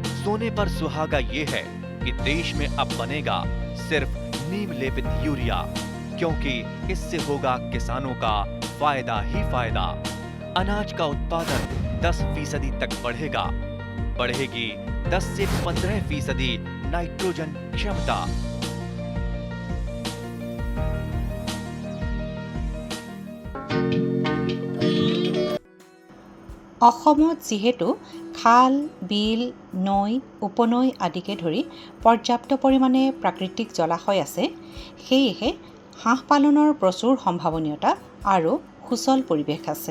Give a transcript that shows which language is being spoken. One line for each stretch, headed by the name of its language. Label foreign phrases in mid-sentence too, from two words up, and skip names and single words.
Hindi: सोने पर सुहागा ये है कि देश में अब बनेगा सिर्फ नीम लेपित यूरिया, क्योंकि इससे होगा किसानों का फायदा ही फायदा। अनाज का उत्पादन 10% तक बढ़ेगा। बढ़ेगी 10 से 15% नाइट्रोजन क्षमता।
Assamese: অসমত যিহেতু খাল, বিল, নৈ, উপনৈ আদিকে ধৰি পৰ্যাপ্ত পৰিমাণে প্ৰাকৃতিক জলাশয় আছে, সেয়েহে হাঁহ পালনৰ প্ৰচুৰ সম্ভাৱনীয়তা আৰু সুচল পৰিৱেশ আছে।